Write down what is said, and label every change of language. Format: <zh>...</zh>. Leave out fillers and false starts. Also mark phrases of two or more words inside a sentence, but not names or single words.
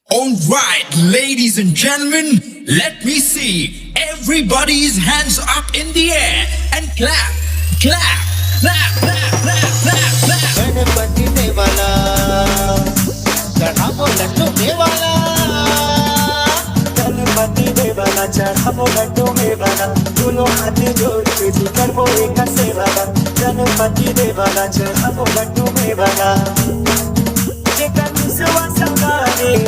<en>Alright, ladies and gentlemen, let me see everybody's hands up in the air and clap, clap, clap, clap, clap, clap, clap.</en> <hi>गणपति देवाला चढ़ावो लड्डू मेवाला, गणपति देवाला चढ़ावो लड्डू मेवाला, दोनों हाथ जोड़ के जी करवो एक सेवाला, गणपति देवाला चढ़ावो लड्डू मेवाला, ये कनुसवा संगारे</hi>